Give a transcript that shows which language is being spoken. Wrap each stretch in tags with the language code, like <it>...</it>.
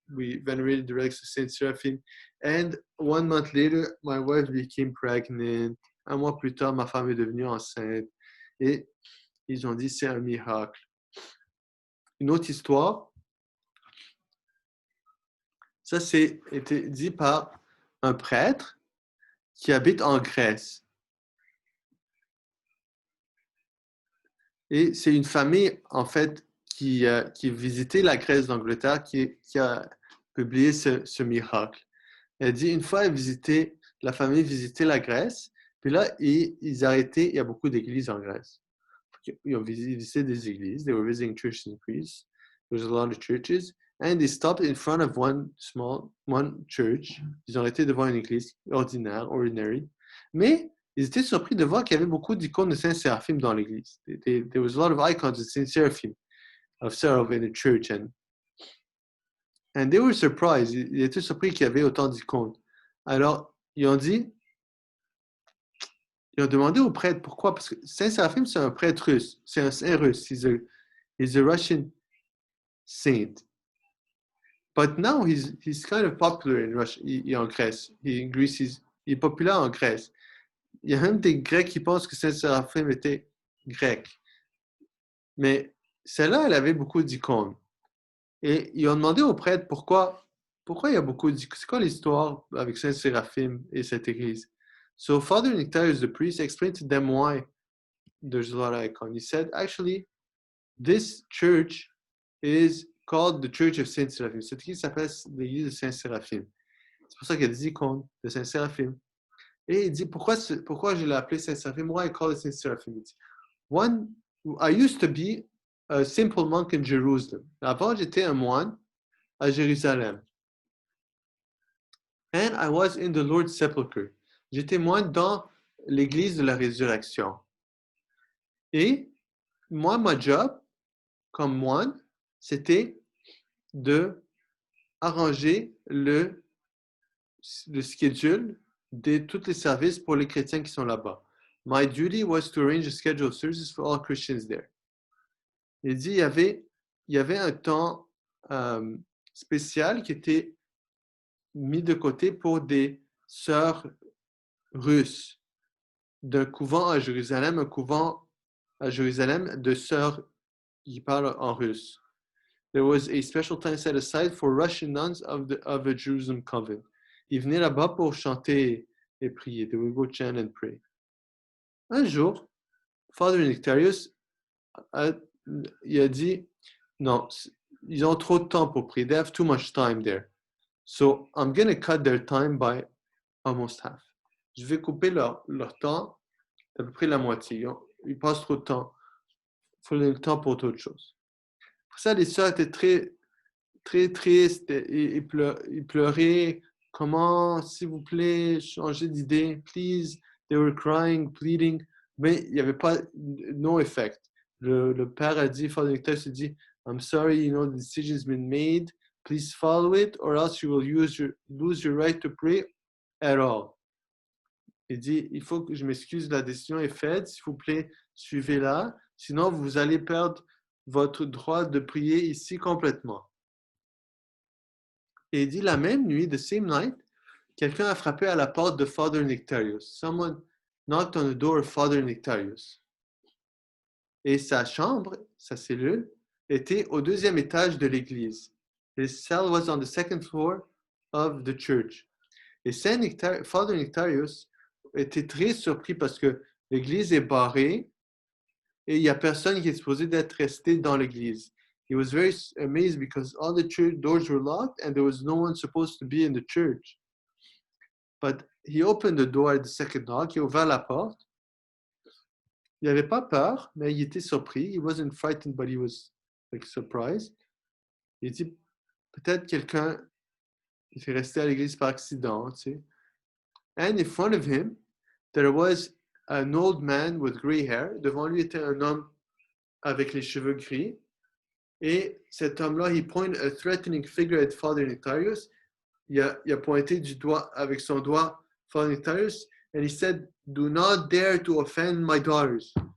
<en>We venerated the relics of Saint Seraphim. And 1 month later, my wife became pregnant.</en> <fr>1 mois plus tard, ma femme est devenue enceinte. Et ils ont dit, c'est un miracle. Une autre histoire, ça c'est été dit par un prêtre qui habite en Grèce. Et c'est une famille, en fait, qui visitait la Grèce d'Angleterre, qui a publié ce miracle. Elle dit, une fois, la famille visitait la Grèce, puis là, ils arrêtaient, il y a beaucoup d'églises en Grèce. Ils ont visité des églises,</fr> <en>they were visiting churches in Greece, there's a lot of churches, and they stopped in front of one church.</en> <fr>Ils ont arrêté devant une église ordinary, mais ils étaient surpris de voir qu'il y avait beaucoup d'icônes de Saint Séraphim dans l'église.</fr> <en>There was a lot of icons of Saint Seraphim, of Seraph in the church, and they were surprised.</en> <fr>Ils étaient surpris qu'il y avait autant d'icônes. Alors, ils ont demandé au prêtre pourquoi, parce que Saint Séraphim, c'est un prêtre russe, c'est un saint russe.</fr> <en>He's a Russian saint. But now he's kind of popular in Russia,</en> <fr>en Grèce.</fr> <en>In Greece,</en> <fr>il est populaire en Grèce. Il y a même des Grecs qui pensent que Saint Séraphim était grec. Mais celle-là, elle avait beaucoup d'icônes. Et ils ont demandé au prêtre pourquoi il y a beaucoup d'icônes. C'est quoi l'histoire avec Saint Séraphim et cette église?</fr> <en>So Father Nectarius, the priest, explained to them why there's a lot of icons. He said, actually, this church is called the Church of Saint Seraphim.</en> <fr>Cette église s'appelle l'église de Saint Séraphim. C'est pour ça qu'il y a des icônes de Saint Séraphim. Et il dit, pourquoi je l'ai appelé Saint Séraphim?</fr> <en>Why I call it Saint Séraphim? I used to be a simple monk in Jerusalem.</en> <fr>Avant, j'étais un moine à Jérusalem.</fr> <en>And I was in the Lord's Sepulchre.</en> <fr>J'étais moine dans l'église de la résurrection. Et moi, ma job comme moine, c'était de arranger le schedule de tous les services pour les chrétiens qui sont là-bas.</fr> <en>My duty was to arrange a schedule of services for all Christians there.</en> <fr>Il dit, il y avait un temps spécial qui était mis de côté pour des sœurs russes d'un couvent à Jérusalem, un couvent à Jérusalem de sœurs qui parlent en russe.</fr> <en>There was a special time set aside for Russian nuns of a Jerusalem convent.</en> <fr>Ils venaient là-bas pour chanter et prier.</fr> <en>They would go chant and pray.</en> <fr>Un jour, Father Nectarius il a dit, non, ils ont trop de temps pour prier.</fr> <en>They have too much time there. So I'm going to cut their time by almost half.</en> <fr>Je vais couper leur temps d'à peu près la moitié. Ils passent trop de temps. Il faut le temps pour d'autres choses. Pour ça, les sœurs étaient très, très tristes et pleuraient. Comment, s'il vous plaît, changez d'idée, please.</fr> <en>They were crying, pleading.</en> <fr>Mais il n'y avait pas,</fr> <en>no effect.</en> <fr>Le père a dit, Father Nectarius a dit,</fr> <en>I'm sorry, the decision's been made. Please follow it, or else you will lose your right to pray at all.</en> <fr>Il dit, il faut que je m'excuse, la décision est faite, s'il vous plaît, suivez-la, sinon vous allez perdre votre droit de prier ici complètement. Et il dit, la même nuit,</fr> <en>the same night,</en> <fr>quelqu'un a frappé à la porte de Father Nectarius.</fr> <en>Someone knocked on the door of Father Nectarius.</en> <fr>Et sa chambre, sa cellule, était au deuxième étage de l'église.</fr> <en>His cell was on the second floor of the church.</en> <fr>Et Father Nectarius était très surpris parce que l'église est barrée et il n'y a personne qui est supposé d'être resté dans l'église.</fr> <en>He was very amazed because all the church doors were locked and there was no one supposed to be in the church. But he opened the door at the second knock.</en> <fr>Il a ouvert la porte. Il n'avait pas peur, mais il était surpris.</fr> <en>He wasn't frightened, but he was like surprised.</en> <fr>Il dit, peut-être quelqu'un est resté à l'église par accident, tu sais.</fr> <en>And in front of him, there was an old man with gray hair.</en> <fr>Devant lui était un homme avec les cheveux gris. Et cet homme-là,</fr> <en>he pointed a threatening figure at Father Nectarius.</en> <fr>Il a pointé du doigt avec son doigt Father Nectarius,</fr> <en>and he said, "Do not dare to offend my daughters."</en>